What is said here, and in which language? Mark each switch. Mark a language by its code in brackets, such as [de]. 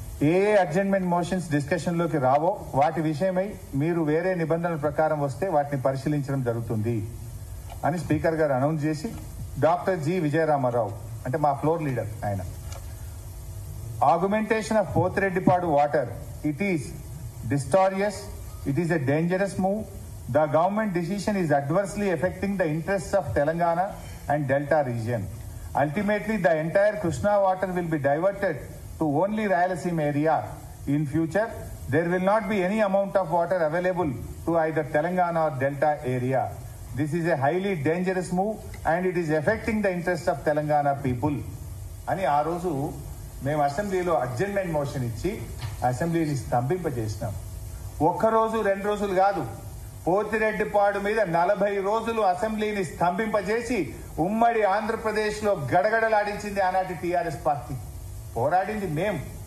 [te] ఏ adjournment motions discussion లోకి రావో వాటి విషయమై మీరు వేరే నిబంధనల ప్రకారం వస్తే వాటిని పరిశీలించడం జరుగుతుంది అని స్పీకర్ గారు అనౌన్స్ చేసి, డాక్టర్ జి విజయరామారావు అంటే మా ఫ్లోర్ లీడర్ ఆయన, [en] Augmentation of Pothireddypadu water, it is disastrous, it is a dangerous move. The government decision is adversely affecting the interests of Telangana and delta region. Ultimately, the entire Krishna water will be diverted to only Rayalaseema area. In future, there will not be any amount of water available to either Telangana or Delta area. This is a highly dangerous move and it is affecting the interests of Telangana people. [te] అని ఆ రోజు మేము అసెంబ్లీలో adjournment motion ఇచ్చి అసెంబ్లీని స్తంభింపజేసినాం. 1 రోజు 2 రోజులు కాదు, పోతిరెడ్డిపాడు మీద 40 రోజులు అసెంబ్లీని స్తంభింపజేసి ఉమ్మడి ఆంధ్రప్రదేశ్ లో గడగడలాడించింది ఆనాటి టీఆర్ఎస్ పార్టీ. పోరాడింది మేం.